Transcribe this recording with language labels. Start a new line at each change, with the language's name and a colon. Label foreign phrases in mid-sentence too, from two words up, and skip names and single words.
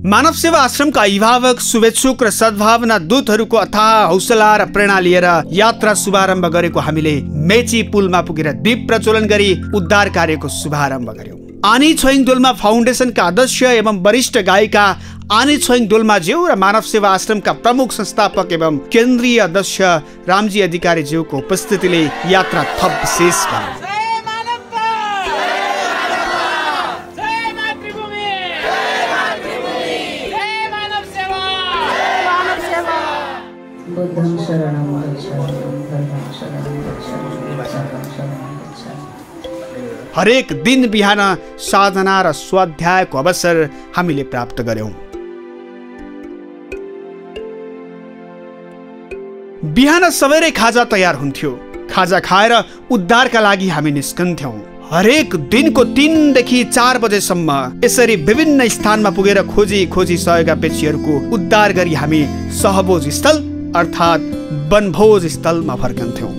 Nepali: मानव सेवा आश्रमका अभिभावक, शुभेच्छुक र सद्भावना दूतहरूको अथाह हौसला र प्रेरणा लिएर यात्रा शुभारम्भ गरेको हामीले मेची पुलमा पुगेर दीप प्रज्वलन गरी उद्धार कार्यको शुभारम्भ गर्यौं। आनी छोइङ डोल्मा फाउन्डेसनका अध्यक्ष एवं वरिष्ठ गायिका आनी छोइङ डोल्माज्यू र मानव सेवा आश्रमका प्रमुख संस्थापक एवं केन्द्रीय अध्यक्ष रामजी अधिकारी ज्यूको उपस्थितिले यात्रा थप विशेष भयो।
Pali: बुद्धं शरणं गच्छामि, धर्मं शरणं गच्छामि, संघं शरणं गच्छामि।
Nepali: हरेक दिन बिहान साधना र स्वाध्यायको अवसर हामीले प्राप्त गर्यौं। बिहान सबेरै खाजा तयार हुन्थ्यो। खाजा खाएर उद्धारका लागि हामी निस्कन्थ्यौं। हरेक दिनको 3 देखि 4 बजेसम्म यसरी विभिन्न स्थानमा पुगेर खोजी खोजी सहेका पेक्षीहरूको उद्धार गरी हामी सहभोज स्थल अर्थात् वनभोज स्थलमा फर्कन्थ्यौं।